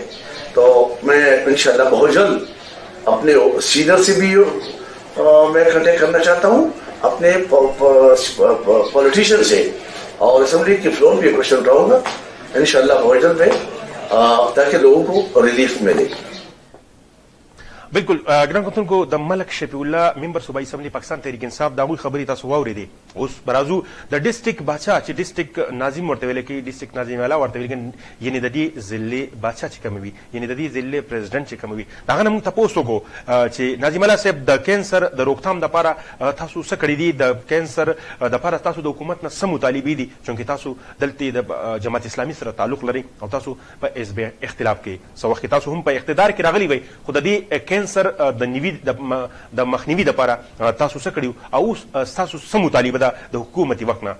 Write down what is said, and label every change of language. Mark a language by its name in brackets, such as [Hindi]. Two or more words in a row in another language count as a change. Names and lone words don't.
[Urdu] تو میں انشاءاللہ بہت جلد اپنے سینئر سے بھی میں کنٹیکٹ کرنا چاہتا ہوں, اپنے پولیٹیشین سے, اور اسمبلی کے فلور پہ کوشچن اٹھاؤں گا انشاءاللہ بہت جلد میں, تاکہ لوگوں کو ریلیف ملے. [Pashto] بالکل ګران کتونکو د ملک شفیع الله ممبر صوبایي اسمبلی پاکستان تحریک انصاف د هغوی خبرې تاسو واورېدې. اوس به راځو د ډسټرکټ باچا چې ډسټرکټ ناظم ورته ویلی کېږي, ډسټرکټ ناظم والا ورته ویل کېږي, یعنې د دې ضلعې باچا چې کوم وي, یعنې د دې ضلعې پریزیډنټ چې کوم وي, د هغه نه موږ تپوس وکړو چې ناظم الله صاحب د کینسر د روکتھام دپاره تاسو څه کړي دي, د کینسر دپاره تاسو د حکومت نه څه مطالبې دي, چونکې تاسو دلته د جماعت اسلامي سره تعلق لرئ او تاسو په حزب اختلاف کې څه وخت کې تاسو هم په اقتدار کې راغلي وئ, خو د دې کینسر د مخنیوي دپاره تاسو څه کړي او ستاسو څه مطالبه ده د حکومتي وخت نه؟